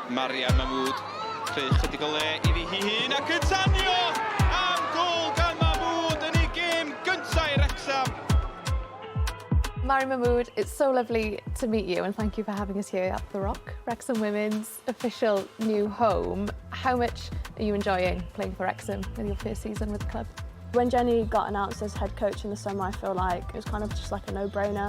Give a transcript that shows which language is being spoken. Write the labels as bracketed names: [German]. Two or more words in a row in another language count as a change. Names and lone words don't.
[Welsh] Mariam Mahmood, creu chydig o le iddi hi hun ac yn tanio am gol gan Mahmood yn ei gêm gyntaf i Wrecsam. [English] Mariam Mahmood, it's so lovely to meet you and thank you for having us here at The Rock, Wrexham Women's official new home. How much are you enjoying playing for Wrexham in your first season with the club? When Jenny got announced as head coach in the summer, I feel like it was kind of just like a no-brainer.